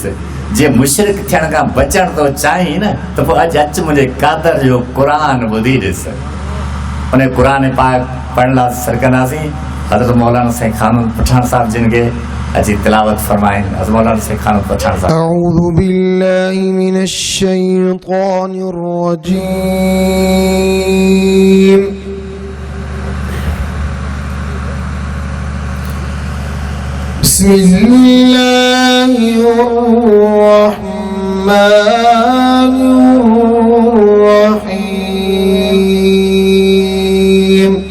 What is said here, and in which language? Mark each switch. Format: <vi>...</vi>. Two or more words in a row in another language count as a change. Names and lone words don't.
<sd>जे मुशरिक थियण खां बचण तो चाहीं न त पोइ अॼु अचु मुंहिंजे क़ादर जो क़ुरान ॿुधी ॾिस। उन क़ुरान पाक पढ़ण लाइ सरकंदासीं। हज़रत मौलाना साईं ख़ानून पठान साहब जिन खे अची तिलावत फरमाइनि। हज़रत मौलाना साईं ख़ानून पठान साहब।</sd> <ar>أعوذ بالله من الشيطان الرجيم. بسم الله الرحمن الرحيم.</ar>